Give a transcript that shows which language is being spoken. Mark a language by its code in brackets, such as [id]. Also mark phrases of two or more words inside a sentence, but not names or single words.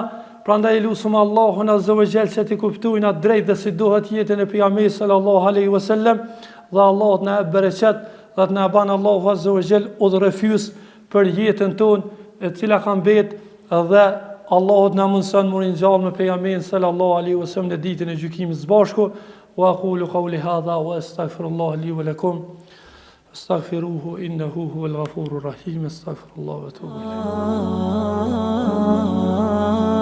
[sq] Prandaj lutem Allahun [ar] عز وجل [sq] që të kuptojnë atë drejt dhe si duhet jetën e pejgamberit [ar] صلى الله عليه وسلم, [sq] dhe Allah na bereqet dhe të na ban Allahu [ar] عز وجل [sq] udhërefys për jetën tonë e cila ka mbet, dhe Allahu na mundson të ringjallë me pejgamberin [ar] صلى الله عليه وسلم [sq] në ditën e gjykimit së bashku. [ar] وأقول قولي هذا وأستغفر الله لي ولكم. أستغفره إنه هو الغفور الرحيم. أستغفر الله وأتوب إليه.